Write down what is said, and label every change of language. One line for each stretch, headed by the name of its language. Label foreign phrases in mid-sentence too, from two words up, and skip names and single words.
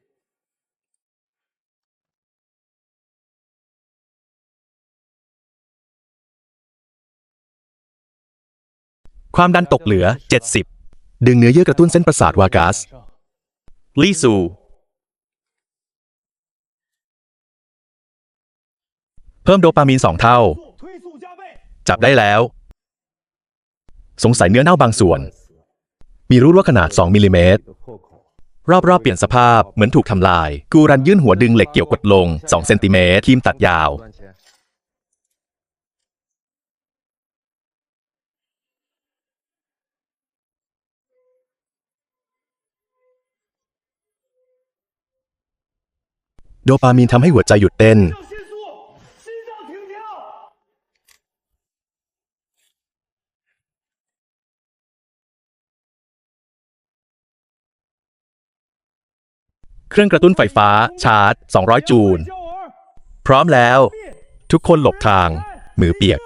Thai: ความดันตกเหลือ 70 ดึงเนื้อเยื่อกระตุ้นเส้นประสาทวากัส ลี่ซู เพิ่มโดปามีน2 เท่า
Chinese: 推速加倍。
Thai: จับได้แล้ว สงสัยเนื้อเน่าบางส่วน มีรูรั่วขนาด 2 มิลลิเมตร รอบๆเปลี่ยนสภาพเหมือนถูกทำลาย กูรันยื่นหัวดึงเหล็กเกี่ยวกดลง 2 เซนติเมตรครีมตัดยาว โดปามีนทำให้หัวใจหยุดเต้น
Chinese: 心速，心脏停跳。
Thai: เครื่องกระตุ้นไฟฟ้า ชาร์จ 200 จูล
Chinese: 焦耳，
Thai: พร้อมแล้ว ทุกคนหลบทาง มือเปียก